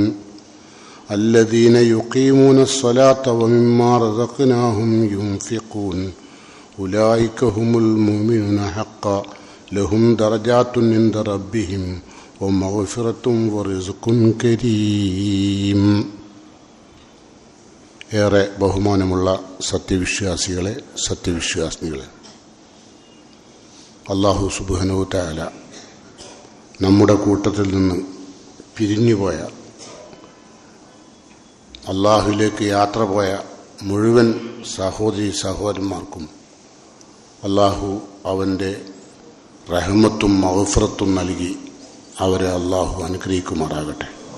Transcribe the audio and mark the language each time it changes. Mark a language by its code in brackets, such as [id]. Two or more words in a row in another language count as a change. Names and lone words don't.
[ar] الذين يقيمون الصلاة ومما رزقناهم ينفقون أولئك هم المؤمنون حقا لهم درجات عند ربهم ومغفرة ورزق كريم. [ml] ഏറെ ബഹുമാനമുള്ള സത്യവിശ്വാസികളെ, സത്യവിശ്വാസിനികളെ, അല്ലാഹു [ar] سبحانه تعالى [ml] നമ്മുടെ കൂട്ടത്തിൽ നിന്ന് പിരിഞ്ഞുപോയ, അല്ലാഹുവിലേക്ക് യാത്ര പോയ മുഴുവൻ സഹോദരി സഹോദരന്മാർക്കും അല്ലാഹു അവൻ്റെ റഹ്മത്തും മഗ്ഫിറത്തും നൽകി അവരെ അല്ലാഹു അനുഗ്രഹിക്കുമാറാകട്ടെ.